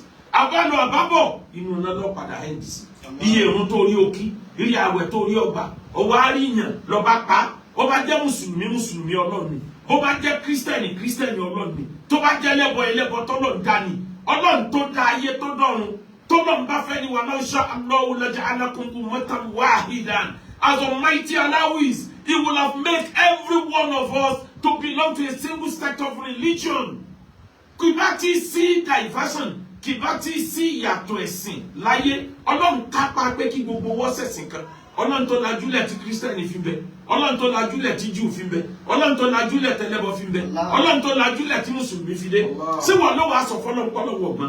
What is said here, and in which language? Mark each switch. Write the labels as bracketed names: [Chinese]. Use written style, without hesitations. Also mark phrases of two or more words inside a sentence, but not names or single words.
[Yoruba] Àbálọ àbábọ̀ inú iná lọ padà ẹ́ndì sí. Iye ìrun tó rí òkí, iye àwẹ̀ tó rí ọgbà, ọwọ́ àríyàn lọ́ba pa. Ó bá jẹ́ mùsùlùmí Ọlọ́run ni. Ó bá jẹ́ kírísítẹ̀nì Ọlọ́run ni. Tó bá jẹ́ ẹlẹ́bọ tọ́lọ́run dá ni. Ọlọ́run tó dá ayé tó dọ̀run. Tọ́lọ́run bá fẹ́ ni wa [Arabic] لو شاء الله لجعلكم أمة واحدة. [English] As Almighty Allah is, He will have made every one of us to belong to a single sect of religion. [Yoruba] Kì bá ti sí diversion, kì bá ti sí ìyàtọ̀ ẹ̀sìn láyé. Ọlọ́run kápá pé kí gbogbo wọ́n ṣẹ̀sìn kan. Ọlọ́run tó lajúlẹ̀ tí kírísítẹ́nì fi bẹ. Ọlọ́run tó lajúlẹ̀ tí Júù fi bẹ. Ọlọ́run tó lajúlẹ̀ tẹ́lẹ́bọ fi bẹ. Ọlọ́run tó lajúlẹ̀ tí mùsùlùmí fi dé. Ṣé wọ́n ló wàá sọ fọ́lọ́run pọ́lọ́wọ́ ọ̀gbọ́n?